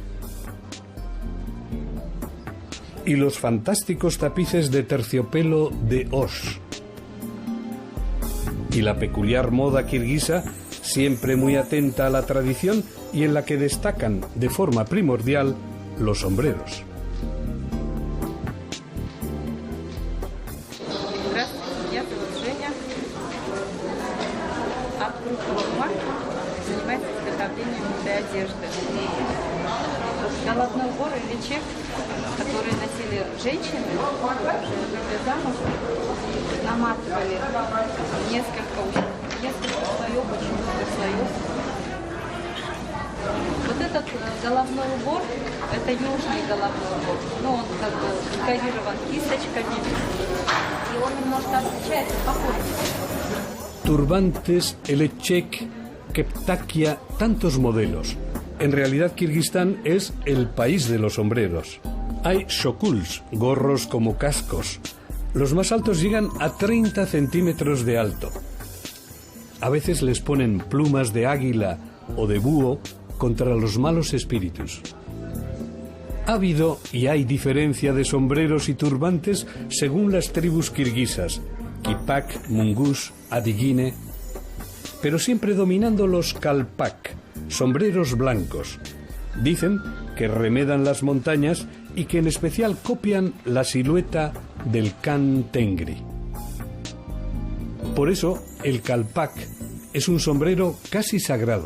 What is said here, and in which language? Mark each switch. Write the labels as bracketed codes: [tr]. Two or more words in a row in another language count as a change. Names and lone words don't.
[es] Y los fantásticos tapices de terciopelo de Osh. Y la peculiar moda kirguisa, siempre muy atenta a la tradición y en la que destacan de forma primordial los sombreros. [ru] Здравствуйте, меня зовут Женя. Автор форма, занимается изготовлением этой одежды. Головной убор или чек, который носили женщины, уже замуж, наматывали несколько слоев, очень много слоев. Вот этот головной убор, это южный головной убор, но он как бы декорирован кисточками, и он немножко отличается по форме. [es] Turbantes, elechek, keptakia, tantos modelos. En realidad, Kirguistán es el país de los sombreros. Hay shokuls, gorros como cascos. Los más altos llegan a 30 centímetros de alto. A veces les ponen plumas de águila o de búho contra los malos espíritus. Ha habido y hay diferencia de sombreros y turbantes según las tribus kirguisas. kipak, mungus, adigine, pero siempre dominando los kalpak, sombreros blancos. Dicen que remedan las montañas y que en especial copian la silueta del Khan Tengri. Por eso, el kalpak es un sombrero casi sagrado.